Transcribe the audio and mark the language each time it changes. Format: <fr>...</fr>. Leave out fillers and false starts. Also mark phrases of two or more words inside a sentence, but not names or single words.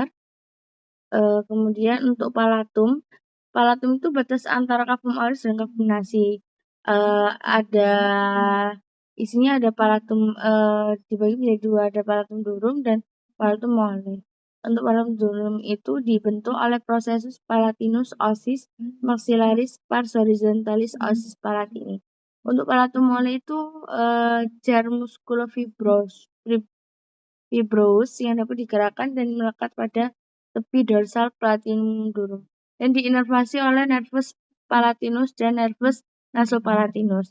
<id>Kemudian untuk palatum itu batas antara</id> <la>cavum oris</la> <id>dan</id> <la>cavum nasi.</la> <id>Ada isinya ada palatum dibagi menjadi dua, ada</id> <la>palatum durum</la> <id>dan</id> <la>palatum mole.</la> <id>Untuk</id> <la>palatum durum</la> <id>itu dibentuk oleh</id> <la>processus palatinus ossis maxillaris pars horizontalis ossis palatini.</la> <id>Untuk</id> <la>palatum mole</la> <id>itu jar musculofibrous yang dapat digerakkan dan melekat pada tepi dorsal</id> <la>palatinum durum,</la> <id>dan diinervasi oleh</id> <la>nervus palatinus</la> <id>dan</id> <la>nervus nasopalatinus.</la>